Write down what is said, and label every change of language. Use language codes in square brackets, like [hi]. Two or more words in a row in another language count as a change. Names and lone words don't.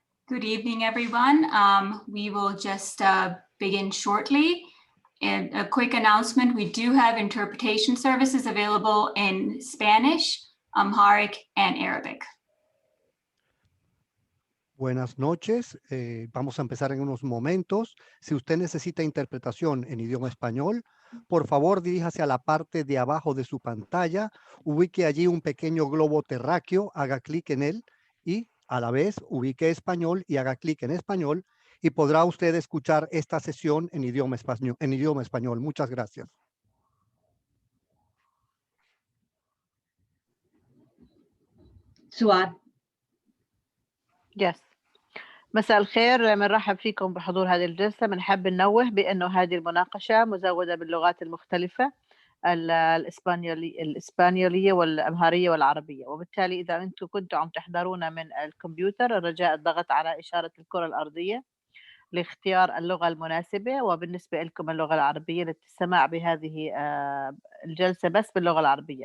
[en] Good evening, everyone. We will just begin shortly. And a quick announcement, we do have interpretation services available in Spanish, Amharic, and Arabic. [es] Buenas noches, vamos a empezar en unos momentos. Si usted necesita interpretación en idioma español, por favor diríjase a la parte de abajo de su pantalla, ubique allí un pequeño globo terráqueo, haga clic en él y a la vez ubique español y haga clic en español y podrá usted escuchar esta sesión en idioma español. Muchas gracias. [ar] سؤال. [en] Yes. [ar] مساء الخير، بنرحب فيكم بحضور هذه الجلسة. بنحب ننوه بأنه هذه المناقشة مزودة باللغات المختلفة الإسبانيولية والأمهرية والعربية، وبالتالي إذا أنتم كنتم عم تحضرون من الكمبيوتر الرجاء الضغط على إشارة الكرة الأرضية لاختيار اللغة المناسبة، وبالنسبة لكم اللغة العربية للسماع بهذه الجلسة بس باللغة العربية.